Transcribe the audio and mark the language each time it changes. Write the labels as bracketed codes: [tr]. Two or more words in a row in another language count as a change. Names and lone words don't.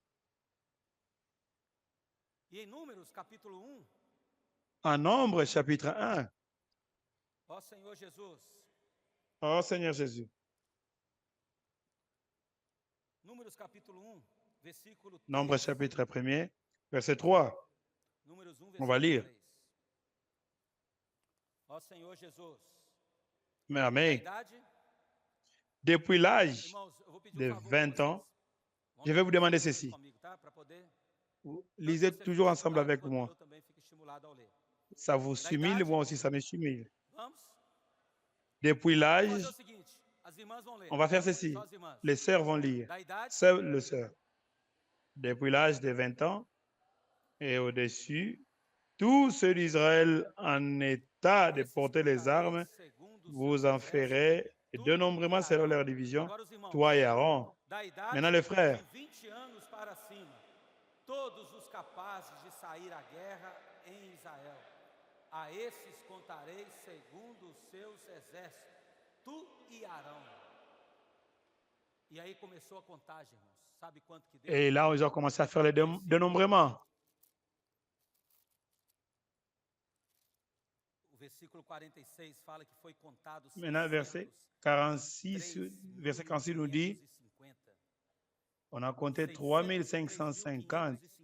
[pt] E em Números, capítulo 1, [fr] En Nombre, chapitre 1. [pt] ó Senhor Jesus, [fr] Oh Seigneur Jésus. [pt] Números capítulo 1, versículo 3. [fr] Nombre, chapitre 1er, verset 3. [pt] Números 1, [fr] On va [pt] versículo [fr] lire. 3. [pt] Ó Senhor Jesus, [fr] Mais [pt] a Amen. idade, [fr] Depuis l'âge [pt] irmãos, eu vou pedir de um favor 20 pra [fr] ans, [pt] vocês. Vamos [fr] je vais vous [pt] ler [fr] demander [pt] juntos [fr] ceci. [pt] comigo, tá? Pra poder... [fr] Lisez [pt] Tanto você [fr] toujours [pt] fica [fr] ensemble [pt] estimulado, [fr] avec [pt] quanto [fr] moi. [pt] eu também fico estimulado ao ler. [fr] Ça vous [pt] Da [fr] stimule, [pt] idade, [fr] moi aussi ça me stimule. [pt] vamos? [fr] Depuis [pt] Vamos [fr] l'âge, [pt] fazer o seguinte, as irmãs vão ler. [fr] on va faire ceci. [pt] Só as irmãs. [fr] Les sœurs vont lire. [pt] Da idade, [fr] Seul le sœur. Depuis l'âge de 20 ans et au-dessus, tous ceux d'Israël en état de [pt] esses [fr] porter les [pt] contarei [fr] armes, [pt] segundo os [fr] vous [pt] seus [fr] en [pt] exércitos, [fr] ferez [pt] tu e [fr] dénombrement selon [pt] Arão. [fr] leur division, [pt] Agora os irmãos, [fr] toi et Aaron. [pt] da idade [fr] Maintenant les frères, [pt] de 20 anos para cima, todos os capazes de sair à guerra em Israel. A esses contarei segundo os seus exércitos, tu e Arão. E aí começou a contagem, irmãos. [fr] Et là, ils ont commencé à faire le dénombrement. Maintenant, verset 46 nous dit, on a compté 3550.